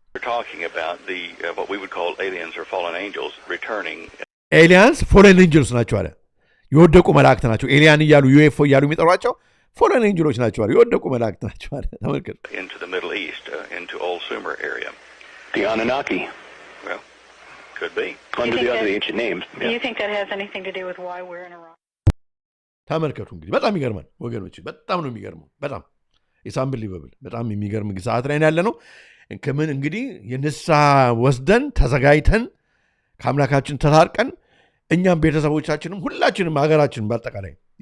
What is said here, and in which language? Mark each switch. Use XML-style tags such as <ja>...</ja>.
<en>We're talking about the what we would call aliens or fallen angels returning.</en> <am>ኤሊያንስ ፎሬን ኤንጀልስ ናቸው አለ የወደቁ መላእክት ናቸው። ኤሊያን እያሉ ዩኤፍኦ እያሉ የሚጠሯቸው ፎሬን ኤንጀሎች ናቸው አለ የወደቁ መላእክት ናቸው አለ። ተመልከቱ</am> <en>into the Middle East into Old Sumer area. The Anunnaki. Well, could be. Under the other ancient names. Do you think that has anything to do with why we're in Iraq?</en> <am>ተመልከቱ እንግዲህ በጣም ይገርማል ወገኖች፣ በጣም ነው የሚገርመው። በጣም ኢንሳምብሊቨብል በጣም የሚገርም ሰዓት ላይ ያለ ነው። ከምን እንግዲህ የንስሐ ወስደን ተዘጋጅተን ከአምላካችን ተታርቀን እኛም ቤተሰቦቻችንም ሁላችንም ሀገራችንም በአጠቃላይ</am>